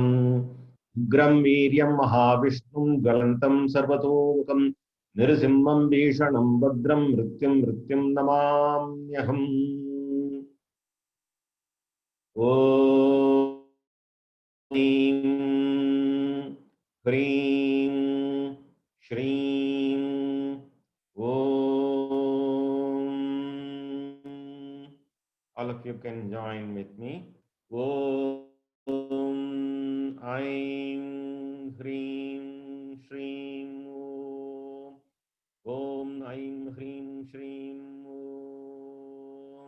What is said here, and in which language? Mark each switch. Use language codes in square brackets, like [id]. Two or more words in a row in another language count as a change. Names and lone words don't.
[sa] उग्रं वीर्यं महाविष्णुं ज्वलन्तं सर्वतोमुखं नृसिंहं भीषणं भद्रं मृत्युं नमाम्यहम्। ॐ ह्रीं श्रीं ॐ। [en] All of you can join with me. [sa] ॐ ऐं ह्रीं श्रीं ॐ. ॐ ऐं ह्रीं श्रीं ॐ.